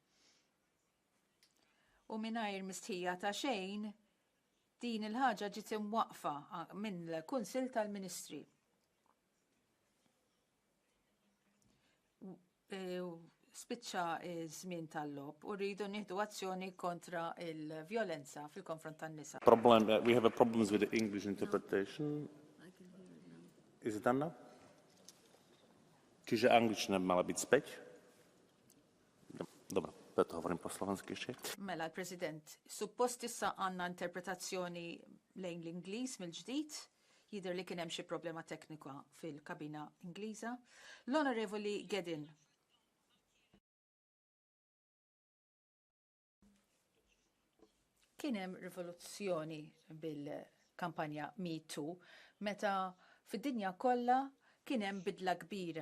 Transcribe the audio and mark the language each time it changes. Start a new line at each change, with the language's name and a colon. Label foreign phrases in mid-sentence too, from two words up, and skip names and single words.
Maltese: U mingħajr mistħija ta' xejn din il-ħaġa ġiet imwaqfa minn l-Kunsill tal-Ministri. Spiċċa żmien tal-lob u rridu nieħdu azzjoni kontra il-vjolenza fil-konfront tan-nisa.
English: We have a problems with the English interpretation. Is it done now?
Slovak: Čiže angličtina by mala byť späť? Dobre, preto hovorím po slovensky ešte.
Maltese: Mela l-President, suppost issa għandna interpretazzjoni lejn l-Ingliż mill-ġdid, jidher li kien hemm xi problema teknika fil-kabina Ingliża. L-Onorevoli Gedin. Kien hemm rivoluzzjoni bil-kampanja Me Too meta fid-dinja kollha kien hemm bidla kbira.